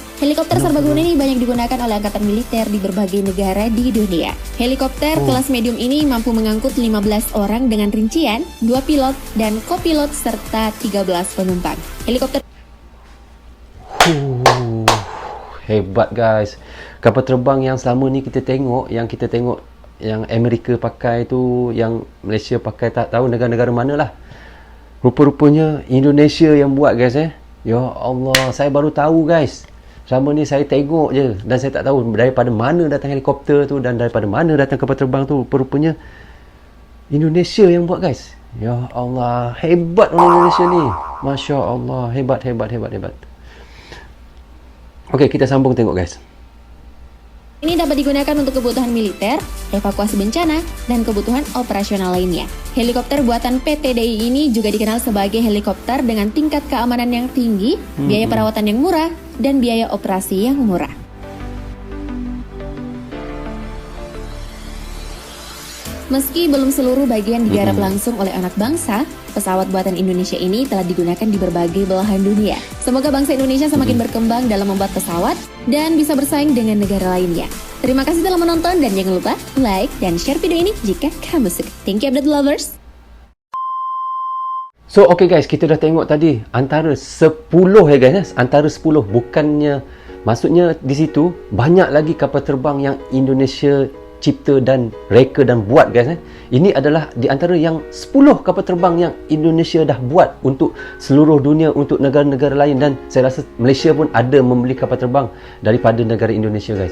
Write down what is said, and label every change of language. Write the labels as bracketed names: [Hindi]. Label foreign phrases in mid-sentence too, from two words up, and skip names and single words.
[Indonesian] Helikopter serbaguna ini banyak digunakan oleh angkatan militer di berbagai negara di dunia. Helikopter kelas medium ini mampu mengangkut 15 orang dengan rincian 2 pilot dan kopilot serta 13 penumpang. Helikopter [Malay] hebat guys. Kapal terbang yang selama ni kita tengok, yang Amerika pakai tu, yang Malaysia pakai, tak tahu negara-negara mana lah. Rupa-rupanya Indonesia yang buat guys [Arabic] يا الله, [Malay] saya baru tahu guys. Selama ni saya tengok je dan saya tak tahu daripada mana datang helikopter tu dan daripada mana datang kapal terbang tu. Rupa-rupanya Indonesia yang buat guys. [Arabic] يا الله, [Malay] hebat orang Indonesia ni. [Arabic] ما شاء الله, [Malay] hebat. Okey, kita sambung tengok guys. [Indonesian] Ini dapat digunakan untuk kebutuhan militer, evakuasi bencana, dan kebutuhan operasional lainnya. Helikopter buatan PT DI ini juga dikenal sebagai helikopter dengan tingkat keamanan yang tinggi, biaya perawatan yang murah, dan biaya operasi yang murah. Meski belum seluruh bagian digarap langsung oleh anak bangsa, pesawat buatan Indonesia ini telah digunakan di berbagai belahan dunia. Semoga bangsa Indonesia semakin berkembang dalam membuat pesawat dan bisa bersaing dengan negara lainnya. Terima kasih telah menonton dan jangan lupa like dan share video ini jika kamu suka. [English] Thank you update lovers. So okay guys, [Malay] kita dah tengok tadi antara 10 guys, antara 10, bukannya maksudnya di situ banyak lagi kapal terbang yang Indonesia cipta dan reka dan buat guys. Ini adalah di antara yang 10 kapal terbang yang Indonesia dah buat untuk seluruh dunia, untuk negara-negara lain, dan saya rasa Malaysia pun ada membeli kapal terbang daripada negara Indonesia guys.